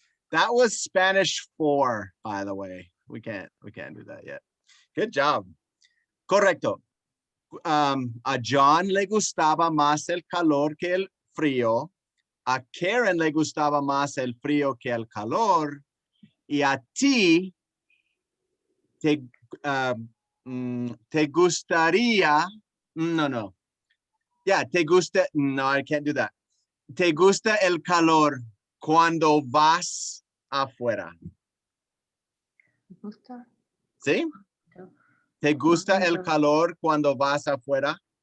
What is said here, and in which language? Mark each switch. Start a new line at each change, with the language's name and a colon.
English: That was Spanish 4, by the way. We can't do that yet. Good job.
Spanish: Correcto. A John le gustaba más el calor que el frío. A Karen le gustaba más el frío que el calor. Y a ti te gustaría, no.
English: Yeah,
Spanish: te gusta, no,
English: I can't do that.
Spanish: Te gusta el calor cuando vas afuera. ¿Sí? ¿Te gusta el calor cuando vas afuera?